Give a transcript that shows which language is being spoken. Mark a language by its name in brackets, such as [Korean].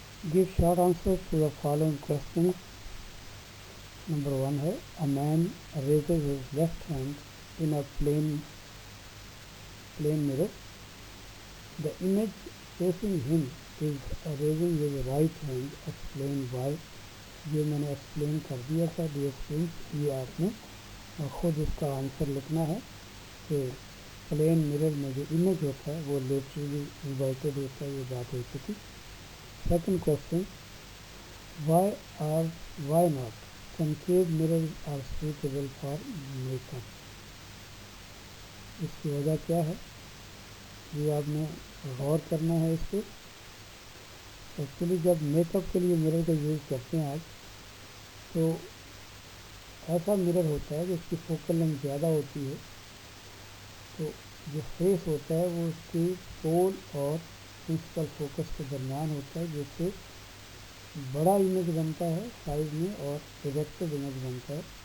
[English] Give short answers to the following questions. Number 1 ہے a man raises his left hand in a plane mirror. The image facing him is raising his right hand. Explain why. [Urdu] یہ میں نے explain کر دیا تھا یہ آپ نے خود اس کا آنسر لکھنا ہے کہ پلین مرر میں جو امیج ہوتا ہے وہ لیٹرلی انورٹڈ ہوتا ہے. یہ بات ہو چکی. [English] Second question, why not concave mirrors are suitable for makeup? [Urdu] اس کی وجہ کیا ہے یہ آپ نے غور کرنا ہے اس پہ. ایکچولی جب میک اپ کے لیے مرر کا یوز کرتے ہیں آپ تو ایسا مرر ہوتا ہے جس کی فوکل لینتھ زیادہ ہوتی ہے تو جو فیس ہوتا ہے وہ اس کی پول اور پرنسپل فوکس کے درمیان ہوتا ہے جس سے بڑا امیج بنتا ہے سائز میں اور پروجیکٹڈ امیج بنتا ہے.